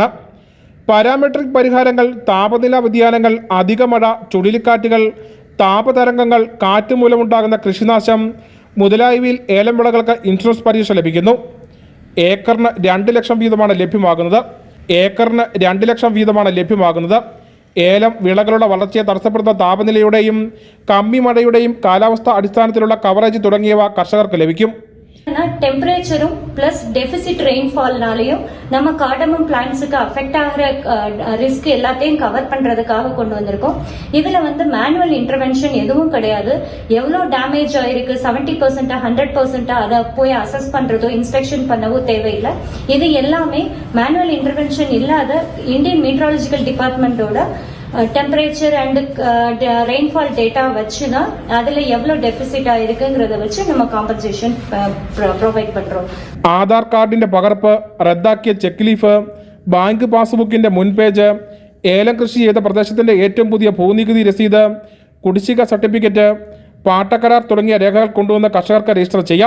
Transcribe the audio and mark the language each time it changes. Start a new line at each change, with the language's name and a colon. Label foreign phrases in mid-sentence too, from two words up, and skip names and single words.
Malayalam: പാരാമെട്രിക് പരിഹാരങ്ങൾ, താപനില വ്യതിയാനങ്ങൾ, അധിക മഴ, ചുഴലിക്കാറ്റുകൾ, താപതരംഗങ്ങൾ, കാറ്റ് മൂലമുണ്ടാകുന്ന കൃഷിനാശം മുതലായവയിൽ ഏലം വിളകൾക്ക് ഇൻഷുറൻസ് പരിരക്ഷ ലഭിക്കുന്നു. ഏക്കറിന് 2 ലക്ഷം വീതമാണ് ലഭ്യമാകുന്നത്. ഏലം വിളകളുടെ വളർച്ചയെ തടസ്സപ്പെടുന്ന താപനിലയുടെയും കമ്മി മഴയുടെയും കാലാവസ്ഥ അടിസ്ഥാനത്തിലുള്ള കവറേജ് തുടങ്ങിയവ കർഷകർക്ക് ലഭിക്കും.
Tamil: டெம்பரேச்சரும்
English: plus deficit
Tamil: ரெயின்ஃபால்னாலையும் நம்ம கார்டமம் பிளான்ட்ஸுக்கு அஃபெக்ட் ஆகிற ரிஸ்க் எல்லாத்தையும் கவர் பண்றதுக்காக கொண்டு வந்திருக்கோம். இதுல
English: manual intervention
Tamil: எதுவும் கிடையாது. எவ்வளவு டேமேஜ் ஆயிருக்கு 70% 100% அதை போய் அசஸ் பண்றதோ இன்ஸ்பெக்ஷன் பண்ணவோ தேவையில்லை. இது எல்லாமே
English: manual intervention
Tamil: இல்லாத இந்தியன் மீட்ராலஜிக்கல் டிபார்ட்மெண்டோட
English: temperature and rainfall data
Tamil: வச்சுனா அதில் எவ்வளோ டெபிசிட் ஆயிருக்குங்கிறத வச்சு நம்ம
English: compensation provide
Tamil: പண்றோம்.
Malayalam: ആധാർ കാർഡിന്റെ പകർപ്പ്, റദ്ദാക്കിയ ചെക്ക് ലീഫ്, ബാങ്ക് പാസ്ബുക്കിന്റെ മുൻ പേജ്, ഏലം കൃഷി ചെയ്ത പ്രദേശത്തിന്റെ ഏറ്റവും പുതിയ ഭൂനികുതി രസീത്, കുടിശ്ശിക സർട്ടിഫിക്കറ്റ്, പാട്ടക്കരാർ തുടങ്ങിയ രേഖകൾ കൊണ്ടുവന്ന് കർഷകർക്ക് രജിസ്റ്റർ ചെയ്യാം.